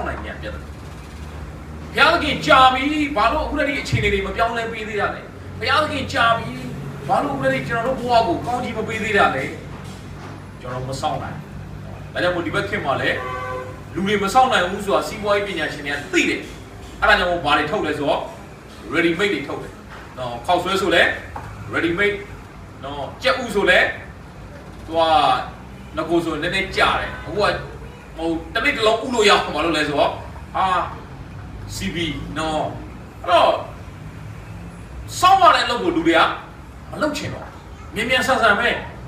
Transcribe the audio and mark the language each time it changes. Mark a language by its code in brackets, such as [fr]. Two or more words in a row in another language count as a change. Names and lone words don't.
[my] နိုင်ခြင်းကပြဿနာဘုရားသခင်ကြာပြီဘာလို့အခုတည်းအခြေအနေတွေမပြောင်းလဲပေးသေးတာလဲဘုရားသခင်ကြာပြီဘာလို့အခုတည်းကျွန်တော်တို့ဘဝကို ကောင်းကြီးမပေးသေးတာလဲကျွန်တော်မစောင့်နိုင်ဒါကြောင့်မို့ဒီဘက်ခင်မှာလဲလူတွေမစောင့်နိုင်ဘူးဆိုတာ စီးပွားရေးပညာရှင်တွေကသိတယ်အဲ့ဒါကြောင့်မို့ဘာတွေထုတ်လဲဆိုတော့ [en] ready made [my] တွေထုတ်တယ်နော်ခောက်ဆွဲဆိုလဲ [en] ready made [my] နော်ကြက်ဥဆိုလဲသူကငကိုဆိုနည်းနည်းကြာတယ်အခုကဟိုတစ်မိနစ်လုံးဥလို့ရအောင်မလုပ်လဲဆိုတော့CB နော်အဲ့တော့စောင့်ရတဲ့အလုပ်ကိုလူတွေကမလုပ်ချင်တော့မြင်မြန်ဆန်ဆန်ပဲ